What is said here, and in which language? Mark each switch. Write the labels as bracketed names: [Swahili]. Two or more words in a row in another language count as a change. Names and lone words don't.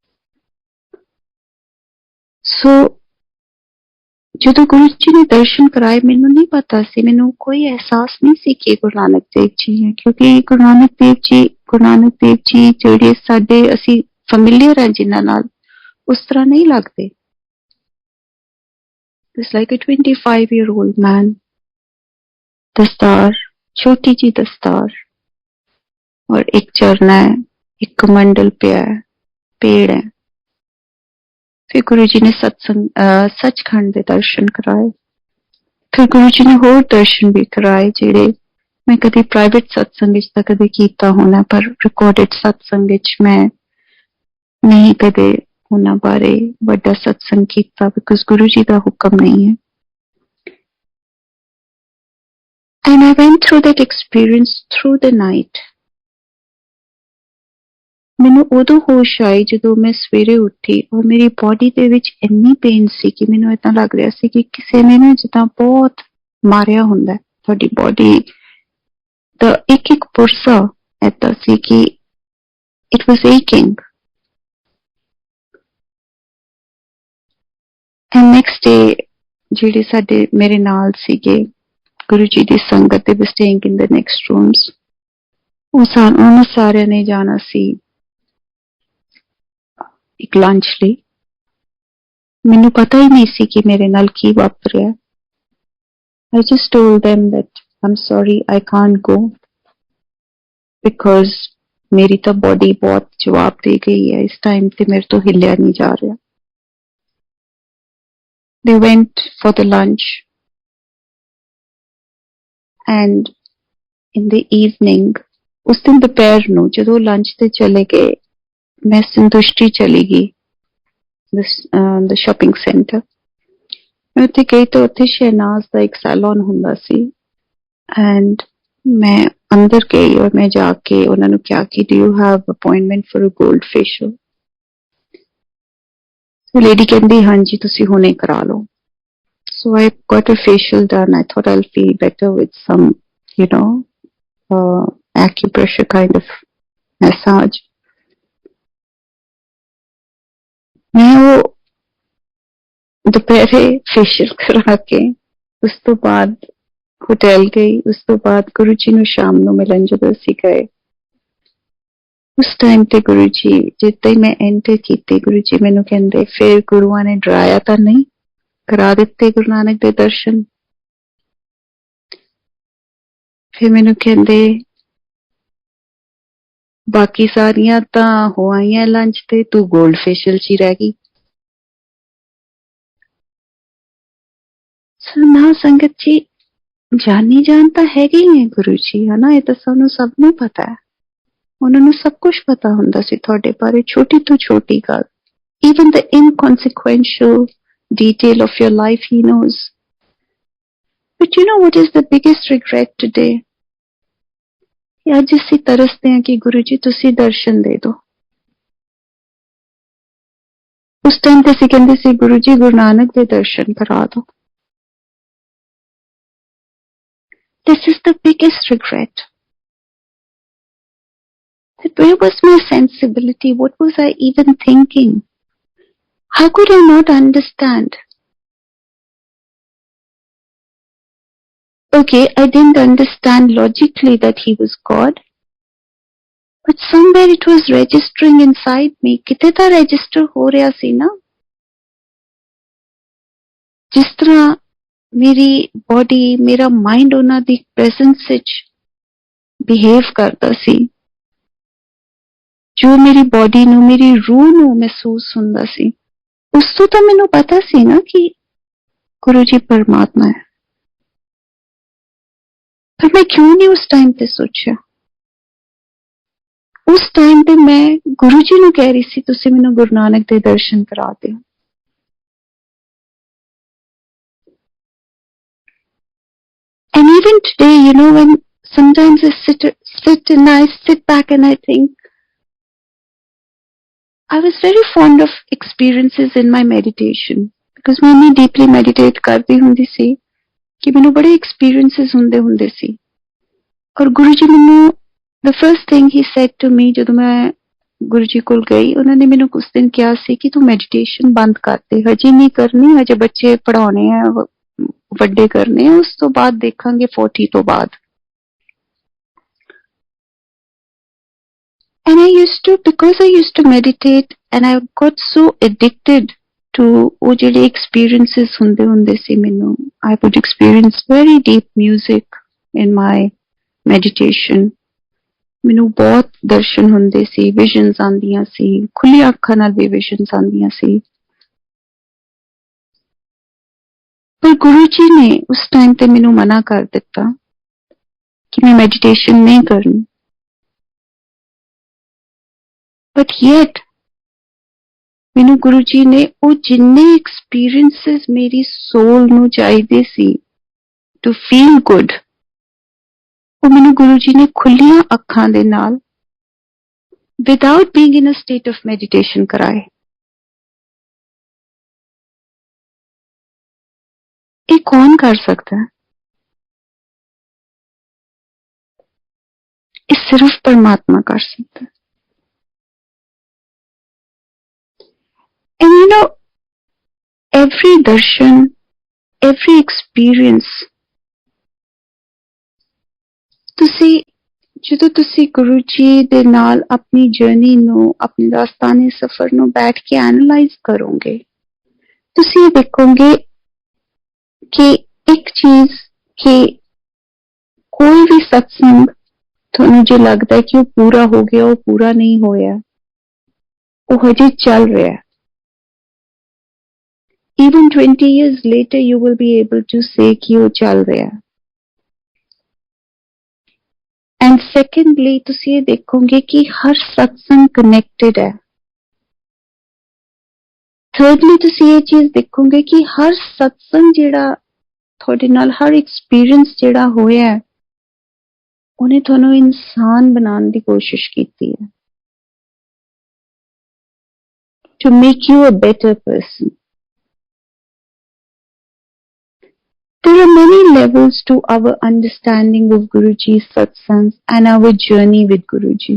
[Punjabi] ਸੋ ਜੋ ਗੁਰੂ ਜੀ ਨੇ ਦਰਸ਼ਨ ਕਰਾਏ, ਮੈਨੂੰ ਨਹੀਂ ਪਤਾ ਸੀ, ਮੈਨੂੰ ਕੋਈ ਅਹਿਸਾਸ ਨਹੀਂ ਸੀ ਕਿ ਗੁਰੂ ਨਾਨਕ ਦੇਵ ਜੀ ਹੈ, ਕਿਉਂਕਿ ਗੁਰੂ ਨਾਨਕ ਦੇਵ ਜੀ ਜਿਹੜੇ ਸਾਡੇ ਅਸੀਂ ਫੈਮਿਲੀਅਰ ਹੈ ਜਿਨ੍ਹਾਂ ਨਾਲ, ਉਸ ਤਰ੍ਹਾਂ ਨਹੀਂ ਲਗਦੇ। [English] It's like a 25-year-old man, [Hindi] दस्तार, छोटी जी दस्तार, और एक चरना है, एक कमंडल पे है, पेड़ है। फिर गुरु जी ने सचखंड के दर्शन कराए। [Punjabi] ਫਿਰ ਗੁਰੂ ਜੀ ਨੇ ਹੋਰ ਦਰਸ਼ਨ ਭੀ ਕਰਾਏ ਜਿਹੜੇ ਮੈਂ ਕਭੀ ਪ੍ਰਾਈਵੇਟ ਸਤਸੰਗ ਤੋ ਕਭੀ ਕੀਤਾ ਹੋਣਾ, ਪਰ ਰਿਕਾਰਡਿਡ ਸਤਸੰਗ ਮੈਂ ਨਹੀਂ ਕਦੇ ਉਨ੍ਹਾਂ ਬਾਰੇ ਬੜਾ ਸਤਸੰਗ ਕੀਤਾ, ਬਿਕਾਜ਼ ਗੁਰੂ ਜੀ ਕਾ ਹੁਕਮ ਨਹੀਂ ਹੈ। [English] And I went through that experience through the night. [Punjabi] ਮੈਨੂੰ ਉਦੋਂ ਹੋਸ਼ ਆਈ ਜਦੋਂ ਮੈਂ ਸਵੇਰੇ ਉੱਠੀ ਔਰ ਮੇਰੀ ਬੋਡੀ ਦੇ ਵਿੱਚ ਇੰਨੀ ਪੇਨ ਸੀ ਕਿ ਮੈਨੂੰ ਏਦਾਂ ਲੱਗ ਰਿਹਾ ਸੀ ਕਿ ਕਿਸੇ ਨੇ ਨਾ ਜਿੱਦਾਂ ਬਹੁਤ ਮਾਰਿਆ ਹੁੰਦਾ ਤੁਹਾਡੀ ਬੋਡੀ ਦਾ ਇੱਕ ਇੱਕ ਪੁਰਸਾ ਏਦਾਂ ਸੀ ਕਿ [English] it was aching. and next day [Punjabi] ਜਿਹੜੇ ਸਾਡੇ ਮੇਰੇ ਨਾਲ ਸੀਗੇ ਗੁਰੂ ਜੀ ਦੀ ਸੰਗਤ ਦੇ [English] staying in the next rooms, [Punjabi] ਉਹਨਾਂ ਸਾਰਿਆਂ ਨੇ ਜਾਣਾ ਸੀ ਇੱਕ ਲੰਚ ਲਈ। ਮੈਨੂੰ ਪਤਾ ਹੀ ਨਹੀਂ ਸੀ ਕਿ ਮੇਰੇ ਨਾਲ ਕੀ ਵਾਪਰਿਆ। [English] I just told them that I'm sorry, I can't go because [Punjabi] ਮੇਰੀ ਤਾਂ ਬੋਡੀ ਬਹੁਤ ਜਵਾਬ ਦੇ ਗਈ ਹੈ ਇਸ ਟਾਈਮ ਤੇ, ਮੇਰੇ ਤੋਂ ਹਿੱਲਿਆ ਨਹੀਂ ਜਾ ਰਿਹਾ। [English] They went for the lunch and in the evening, [Punjabi] ਉਸ ਦਿਨ ਦੁਪਹਿਰ ਨੂੰ ਜਦੋਂ ਲੰਚ ਤੇ ਚਲੇ ਗਏ, ਮੈਂ ਸੰਤੁਸ਼ਟੀ ਚਲੀ ਗਈ [English] the shopping center। [Punjabi] ਮੈਂ ਉੱਥੇ ਗਈ ਤਾਂ ਉੱਥੇ ਸ਼ਹਿਨਾਜ਼ ਦਾ ਇੱਕ ਸੈਲੂਨ ਹੁੰਦਾ ਸੀ ਐਂਡ ਮੈਂ ਅੰਦਰ ਗਈ ਔਰ ਮੈਂ ਜਾ ਕੇ ਉਹਨਾਂ ਨੂੰ ਕਿਹਾ ਕਿ [English] do you have appointment for a gold facial? [Punjabi] ਲੇਡੀ ਕਹਿੰਦੀ ਹਾਂਜੀ ਤੁਸੀਂ ਹੁਣੇ ਕਰਾ ਲਓ। [English] So I got a facial done. I thought I'll feel better with some, you know, acupressure kind of massage। [Punjabi] ਮੈਂ ਵੋ ਦੁਪਹਿਰੇ ਫੇਸ਼ੀਅਲ ਕਰਾ ਕੇ ਉਸ ਤੋ ਬਾਅਦ ਹੋਟਲ ਗਈ। ਉਸ ਤੋ ਬਾਅਦ ਗੁਰੂ ਜੀ ਨੂੰ ਸ਼ਾਮ ਨੂੰ ਮਿਲਣ ਜਦੋਂ ਅਸੀਂ ਗਏ, ਉਸ ਟਾਈਮ ਤੇ ਗੁਰੂ ਜੀ ਜਿੱਦਾਂ ਹੀ ਮੈਂ ਐਂਟਰ ਕੀਤੀ, ਗੁਰੂ ਜੀ ਮੈਨੂੰ ਕਹਿੰਦੇ ਫਿਰ ਗੁਰੂਆਂ ਨੇ ਡਰਾਇਆ ਤਾਂ ਨਹੀਂ, ਕਰਾ ਦਿੱਤੇ ਗੁਰੂ ਨਾਨਕ ਦੇ ਦਰਸ਼ਨ। ਫਿਰ ਮੈਨੂੰ ਕਹਿੰਦੇ ਬਾਕੀ ਸਾਰੀਆਂ ਤਾਂ ਹੋ ਆਈਆਂ ਲੰਚ ਤੇ, ਤੂੰ [English] gold facial [Punjabi] 'ਚ ਹੀ ਰਹਿ ਗਈ। ਨਾ ਸੰਗਤ ਜੀ, ਜਾਨੀ ਜਾਨ ਤਾਂ ਹੈਗੇ ਹੀ ਨੇ ਗੁਰੂ ਜੀ, ਹਨਾ, ਇਹ ਤਾਂ ਸਾਨੂੰ ਸਭ ਨੂੰ ਪਤਾ ਹੈ। ਉਹਨਾਂ ਨੂੰ ਸਭ ਕੁਝ ਪਤਾ ਹੁੰਦਾ ਸੀ ਤੁਹਾਡੇ ਬਾਰੇ, ਛੋਟੀ ਤੋਂ ਛੋਟੀ ਗੱਲ, [English] even the inconsequential detail of your life he knows। But you know what is the biggest regret today? [Punjabi] ਅੱਜ ਅਸੀਂ ਤਰਸਦੇ ਹਾਂ ਕਿ ਗੁਰੂ ਜੀ ਤੁਸੀਂ ਦਰਸ਼ਨ ਦੇ ਦਿਓ। ਉਸ ਟਾਈਮ ਤੇ ਅਸੀਂ ਕਹਿੰਦੇ ਸੀ ਗੁਰੂ ਜੀ ਗੁਰੂ ਨਾਨਕ ਦੇ ਦਰਸ਼ਨ ਕਰਾ ਦਿਓ। [English] This is the biggest regret. That where was my sensibility? What was I even thinking? How could I not understand? Okay, I didn't understand logically that he was God, but somewhere it was registering inside me. [Punjabi] ਕਿਤੇ ਥਾ register ਹੋ ਰਹਾ ਸੀ ਨਾ, ਜਿਸ ਤਰ੍ਹਾਂ ਮੇਰੀ ਬਾਡੀ ਮੇਰਾ ਮਾਈਂਡ ਉਹਨਾਂ ਦੀ ਪ੍ਰੈਜ਼ੈਂਸ ਵਿੱਚ ਬਿਹੇਵ ਕਰਦਾ ਸੀ, ਜੋ ਮੇਰੀ ਬੋਡੀ ਨੂੰ ਮੇਰੀ ਰੂਹ ਨੂੰ ਮਹਿਸੂਸ ਹੁੰਦਾ ਸੀ, ਉਸ ਤੋਂ ਤਾਂ ਮੈਨੂੰ ਪਤਾ ਸੀ ਨਾ ਕਿ ਗੁਰੂ ਜੀ ਪਰਮਾਤਮਾ ਹੈ। ਪਰ ਮੈਂ ਕਿਉਂ ਨਹੀਂ ਉਸ ਟਾਈਮ ਤੇ ਸੋਚਿਆ? ਉਸ ਟਾਈਮ ਤੇ ਮੈਂ ਗੁਰੂ ਜੀ ਨੂੰ ਕਹਿ ਰਹੀ ਸੀ ਤੁਸੀਂ ਮੈਨੂੰ ਗੁਰੂ ਨਾਨਕ ਦੇ ਦਰਸ਼ਨ ਕਰਾ ਦਿਓ। [English] And even today, you know, when sometimes I sit back and I think, I was very fond of experiences in my meditation because [Punjabi] ਮੈਂ ਇਤਨੀ [English] deeply meditate [Punjabi] ਕਰਤੀ ਹੁੰਦੀ ਸੀ ਕਿ ਮੈਂਨੇ ਬੜੇ [English] experiences [Punjabi] ਹੁੰਦੇ ਸੀ। ਔਰ ਗੁਰੂ ਜੀ ਮੈਂਨੇ [English] the first thing he said to me [Punjabi] ਜਦੋਂ ਮੈਂ ਗੁਰੂ ਜੀ ਕੋਲ ਗਈ, ਉਹਨਾਂ ਨੇ ਮੈਨੂੰ ਕੁਝ ਦਿਨ ਕਿਹਾ ਸੀ ਕਿ ਤੂੰ meditation ਬੰਦ ਕਰ ਦੇ, ਹਜੇ ਨਹੀਂ ਕਰਨੀ, ਹਜੇ ਬੱਚੇ ਪੜਾਉਣੇ ਆ, ਵੱਡੇ ਕਰਨੇ ਆ, ਉਸ ਤੋਂ ਬਾਅਦ ਦੇਖਾਂਗੇ 40 ਤੋਂ ਬਾਅਦ। [English] And I used to, because I used to meditate and I got so addicted to [Punjabi] ਉਹ ਜਿਹੜੇ experiences ਹੁੰਦੇ ਸੀ ਮੈਨੂੰ, [English] I would experience very deep music in my meditation। [Punjabi] ਮੈਨੂੰ ਬਹੁਤ ਦਰਸ਼ਨ ਹੁੰਦੇ ਸੀ, ਵਿਜ਼ਨਸ ਆਉਂਦੀਆਂ ਸੀ, ਖੁੱਲੀਆਂ ਅੱਖਾਂ ਨਾਲ ਵੀ ਵਿਜ਼ਨਸ ਆਉਂਦੀਆਂ ਸੀ। ਪਰ ਗੁਰੂ ਜੀ ਨੇ ਉਸ ਟਾਈਮ ਤੇ ਮੈਨੂੰ ਮਨਾ ਕਰ ਦਿੱਤਾ ਕਿ ਮੈਂ ਮੈਡੀਟੇਸ਼ਨ ਨਹੀਂ ਕਰਨੀ। [English] but yet [Punjabi] ਮੈਨੂੰ ਗੁਰੂ ਜੀ ਨੇ ਉਹ ਜਿੰਨੇ ਐਕਸਪੀਰੀਐਂਸਿਸ ਮੇਰੀ ਸੋਲ ਨੂੰ ਚਾਹੀਦੇ ਸੀ [English] to feel good, [Punjabi] ਉਹ ਮੈਨੂੰ ਗੁਰੂ ਜੀ ਨੇ ਖੁੱਲੀਆਂ ਅੱਖਾਂ ਦੇ ਨਾਲ [English] without being in a state of meditation [Punjabi] कराए। [Hindi] ये कौन कर सकता है? ये सिर्फ परमात्मा कर सकता है। [English] And you know, every darshan, every experience, [Punjabi] ਤੁਸੀਂ ਜਦੋਂ ਤੁਸੀਂ ਗੁਰੂ ਜੀ ਦੇ ਨਾਲ ਆਪਣੀ ਜਰਨੀ ਨੂੰ, ਆਪਣੇ ਰਾਸਤਾਨੇ ਸਫ਼ਰ ਨੂੰ ਬੈਠ ਕੇ ਐਨਾਲਾਈਜ਼ ਕਰੋਗੇ, ਤੁਸੀਂ ਦੇਖੋਗੇ ਕਿ ਇੱਕ ਚੀਜ਼ ਕਿ ਕੋਈ ਵੀ ਸਤਸੰਗ ਤੁਹਾਨੂੰ ਜੇ ਲੱਗਦਾ ਹੈ ਕਿ ਉਹ ਪੂਰਾ ਹੋ ਗਿਆ, ਉਹ ਪੂਰਾ ਨਹੀਂ ਹੋਇਆ, ਉਹ ਹਜੇ ਚੱਲ ਰਿਹਾ। [English] Even 20 years later, you will be able to say [Hindi] कि वो चल रहा है। [English] And secondly, [Punjabi] ਤੁਸੀ ਯੇ ਦੇਖੋਗੇ ਕਿ ਹਰ ਸਤਸੰਗ connected ਹੈ। Thirdly, ਤੁਸੀ ਯੇ ਚੀਜ਼ ਦੇਖੋਗੇ ਕਿ ਹਰ ਸਤਸੰਗ ਜਿਹੜਾ ਥੋਡੇ ਨਾਲ ਹਰ experience ਜਿਹੜਾ ਹੋਇਆ ਹੈ, ਉਨ੍ਹਾਂ ਥੋਨੂੰ ਇਨਸਾਨ ਬਣਾਉਣ ਦੀ ਕੋਸ਼ਿਸ਼ ਕੀਤੀ ਹੈ। [English] To make you a better person. There are many levels to our understanding of GuruJi's satsangs and our journey with GuruJi.